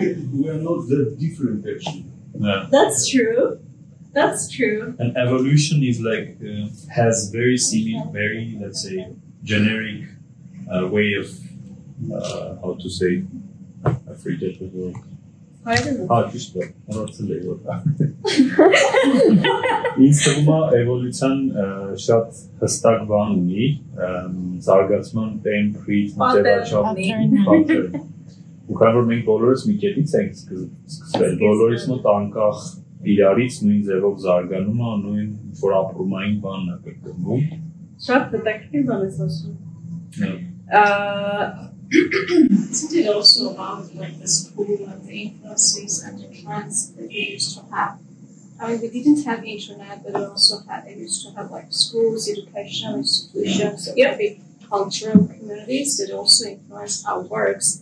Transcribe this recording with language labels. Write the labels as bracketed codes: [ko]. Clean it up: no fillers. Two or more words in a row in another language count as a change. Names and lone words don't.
[en] We are not that different, actually. Yeah. That's true. That's true. And evolution is like has very similar, very, let's say, generic way of how to say. I forget the word. [hy] Ճիշտ է, մոռացել եմ որ։ Ինձ թվում է էվոլյուցիան շատ հստակ բան ունի, զարգացման [en] template, pattern։ [hy] Ու քանի որ մենք բոլորս մի կետից ենք սկսվել, բոլորիս մոտ անկախ իրարից նույն ձևով զարգանում է, նույն որ ապրումային բանն է կրկնվում։ Շատ հետաքրքիր բան ես ասում։ [en] Isn't it also about like the school and the influences and the trends that we used to have? I mean, we didn't have internet, but we used to have like schools, educational institutions, maybe cultural communities that also influenced our works.